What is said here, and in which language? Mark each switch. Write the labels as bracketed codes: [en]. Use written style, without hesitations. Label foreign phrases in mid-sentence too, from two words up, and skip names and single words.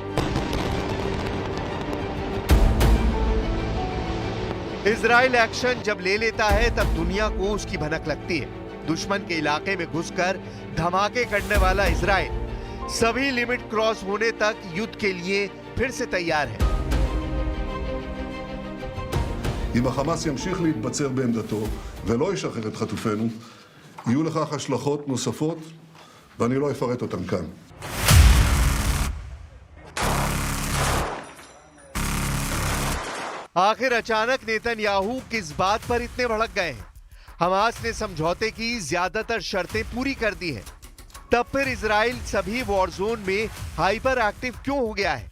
[hi] इजराइल एक्शन जब ले लेता है तब दुनिया को उसकी भनक लगती है। दुश्मन के इलाके में घुसकर धमाके करने वाला इजराइल सभी [en] limit cross [hi] होने तक युद्ध के लिए फिर से तैयार है। [he] אם החמאס ימשיך להתבצר בעמדתו ולא ישחרר את חטופינו, יהיו לכך השלכות נוספות, ואני לא אפרט אותן כאן. [hi] आखिर अचानक नेतन्याहू किस बात पर इतने भड़क गए हैं? हमास ने समझौते की ज्यादातर शर्तें पूरी कर दी हैं। तब फिर इजराइल सभी [en] war zone [hi] में [en] hyper active [hi] क्यों हो गया है?